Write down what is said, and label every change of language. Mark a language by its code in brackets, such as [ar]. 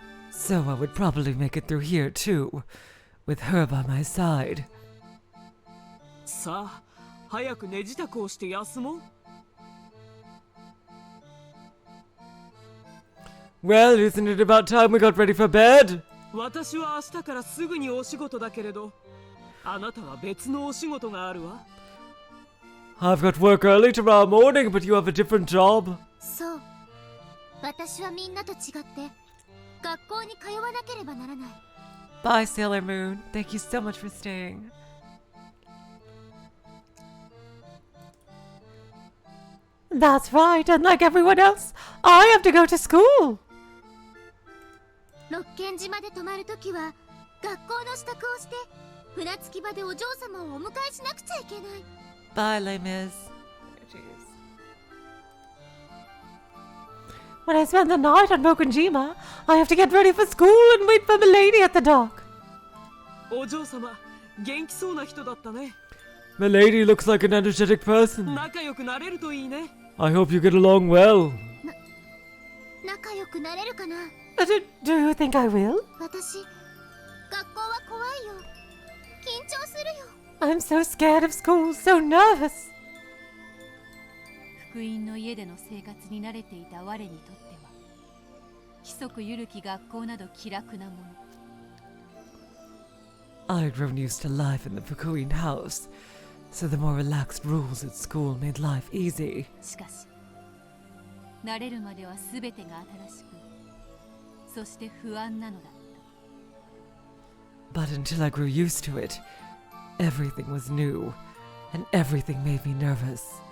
[en] So I would probably make it through here too, with her by my side. [ja] さあ、早く寝支度をして休もう。 [en] Well, isn't it about time we got ready for bed? [ja] 私は明日からすぐにお仕事だけれど、あなたは別のお仕事があるわ。 [en] I've got work early tomorrow morning, but you have a different job. [ja] そう。私はみんなと違って学校に通わなければならない。 [en] Bye, Sailor Moon. Thank you so much for staying. That's right, and like everyone else, I have to go to school. [ja] 六軒島で泊まるときは学校の支度をして船着き場でお嬢様をお迎えしなくちゃいけない。 [en] Bye, Les Mis. When I spend the night on Mokunjima, I have to get ready for school and wait for Milady at the dock. [ja] お嬢様、元気そうな人だったね。 [en] Milady looks like an energetic person. [ja] 仲良くなれるといいね。 [en] I hope you get along well. [ja] 仲良くなれるかな。 [en] Do you think I will? [ja] 私、学校は怖いよ。緊張するよ。 [en] I'm so scared of school, so nervous. [ja] 福音の家での生活に慣れていた我にとっては、規則緩き学校など気楽なもの。 [en] I had grown used to life in the Fukuin house, so the more relaxed rules at school made life easy. [ja] しかし、慣れるまでは全てが新しく、そして不安なのだった。 [en] But until I grew used to it, everything was new, and everything made me nervous.